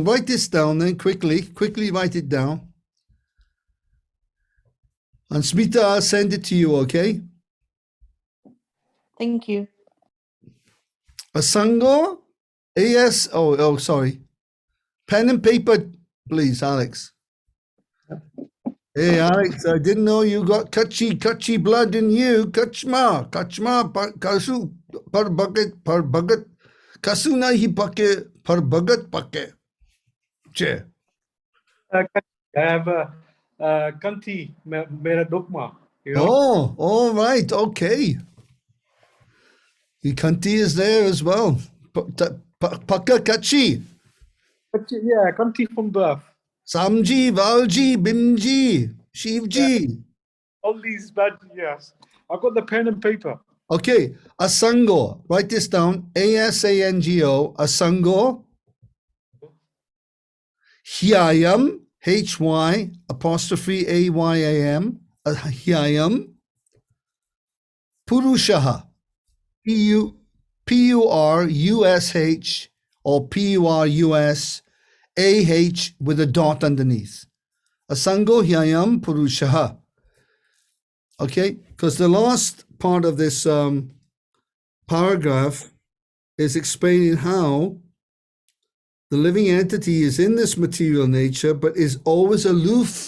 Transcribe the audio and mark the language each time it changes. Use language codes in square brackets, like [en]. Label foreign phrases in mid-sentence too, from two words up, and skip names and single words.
[en] Write this down then quickly write it down. And Smita, I'll send it to you, okay? Thank you. Asango, A-S, sorry. Pen and paper, please, Alex. Hey, Alex, I didn't know you got Kutchi blood in you. [kfr] Kachma, kasu, par bagat, kasu nahi pake, par bagat pake. Che. [en] I have Kanti, Mera Dokma. You know? Oh, all right, okay. Kanti is there as well. [kfr] Paka Kachi. [en] But yeah, Kanti from birth. Samji, Valji, Bimji, Shivji. All these bad, yes. I've got the pen and paper. Okay, Asango. Write this down. [sa] असङ्गो असङ्गो. [en] Hyayam. Hy apostrophe Ayam. [sa] ह्ययं पुरुषः. [en] Purush or Purus. AH with a dot underneath. [sa] असङ्गो ह्ययं पुरुषः. [en] Okay, because the last part of this paragraph is explaining how the living entity is in this material nature, but is always aloof.